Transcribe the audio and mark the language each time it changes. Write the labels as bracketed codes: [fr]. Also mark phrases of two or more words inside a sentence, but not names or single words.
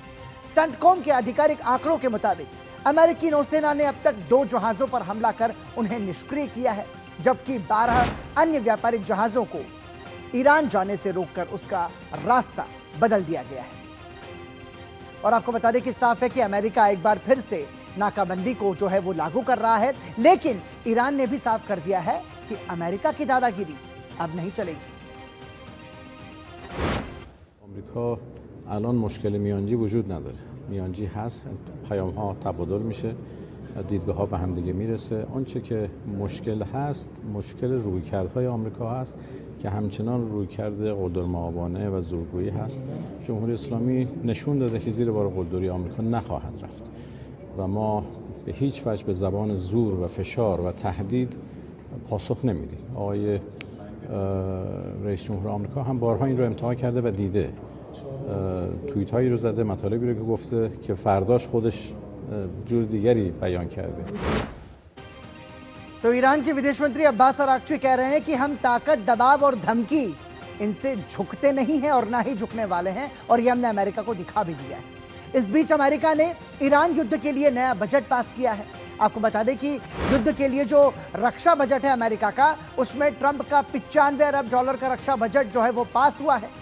[hi] सेंटकॉम के आधिकारिक आंकड़ों के मुताबिक अमेरिकी नौसेना ने अब तक 2 जहाजों पर हमला कर उन्हें निष्क्रिय किया है, जबकि 12 अन्य व्यापारिक जहाजों को ईरान जाने से रोककर उसका रास्ता बदल दिया गया है। और आपको बता दें कि साफ है कि अमेरिका एक बार फिर से नाकाबंदी को जो है वो लागू कर रहा है, लेकिन ईरान ने भी साफ कर दिया है कि अमेरिका की दादागिरी अब नहीं चलेगी। [fa] آمریکا الان مشکل میانجی وجود نداره. میانجی هست، پیام ها تبادل میشه، دیدگاه ها به هم دیگه میرسه. آنچه که مشکل هست، مشکل رویکردهای آمریکا هست که همچنان رویکرد قلدرمآبانه و زورگویی هست. جمهوری اسلامی نشون داده که زیر بار قلدری آمریکا نخواهد رفت و ما به هیچ وجه به زبان زور و فشار و تهدید پاسخ نمیدیم. آقای رئیس جمهور آمریکا هم بارها این رو امتحان کرده و دیده. توییت هایی رو زده، مطالبی رو که گفته که فرداش خودش جور دیگری بیان کرده. [hi] तो ईरान के विदेश मंत्री अब्बास अराक्ची कह रहे हैं कि हम ताकत, दबाव और धमकी इनसे झुकते नहीं हैं और ना ही झुकने वाले हैं, और ये हमने अमेरिका को दिखा भी दिया है। इस बीच अमेरिका ने ईरान युद्ध के लिए नया बजट पास किया है। आपको बता दें कि युद्ध के लिए जो रक्षा बजट है अमेरिका का, उसमें ट्रंप का 95 अरब डॉलर का रक्षा बजट जो है वो पास हुआ है।